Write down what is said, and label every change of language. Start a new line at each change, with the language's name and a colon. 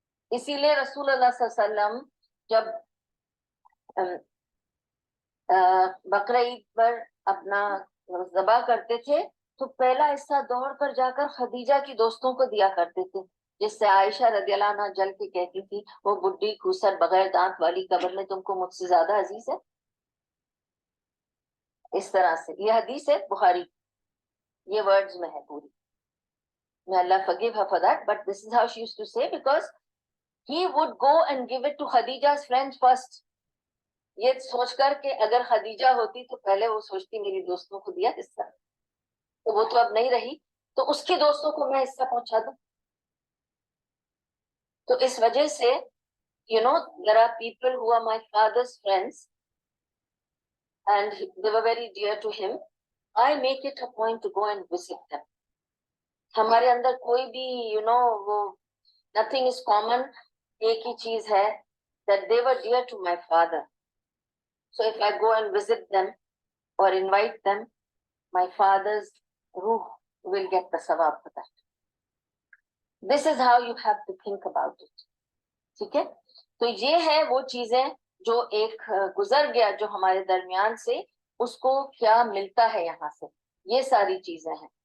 Urdu: اسی لیے رسول اللہ صلی اللہ علیہ وسلم جب بقرہ عید پر اپنا ذبح کرتے تھے تو پہلا حصہ دوڑ کر جا کر خدیجہ کی دوستوں کو دیا کرتے تھے، جس سے عائشہ رضی اللہ عنہ جل کے کہتی تھی وہ بڈھی کھوسر بغیر دانت والی قبر میں تم کو مجھ سے زیادہ عزیز ہے. اس طرح سے یہ حدیث ہے بخاری، یہ ورڈز میں ہے پوری.
English: May Allah forgive her for that, but this is how she used to say, because he would go and give it to Khadija's friends first.
Urdu: یہ سوچ کر کہ اگر خدیجہ ہوتی تو پہلے وہ سوچتی میری دوستوں کو دیا حصہ، تو وہ تو اب نہیں رہی، تو اس کے دوستوں کو میں حصہ پہنچا دوں. تو اس وجہ سے
English: there are people who are my father's friends and they were very dear to him. I make it a point to go and visit them.
Urdu: ہمارے اندر کوئی بھی وہ
English: nothing is common.
Urdu: ایک ہی چیز ہے
English: that they were dear to my father. So if I go and visit them or invite them, my father's ruh will get the sawab for that. This is how you have to think about it.
Urdu: ٹھیک ہے؟ تو یہ ہے وہ چیزیں جو ایک گزر گیا جو ہمارے درمیان سے، اس کو کیا ملتا ہے یہاں سے، یہ ساری چیزیں ہیں.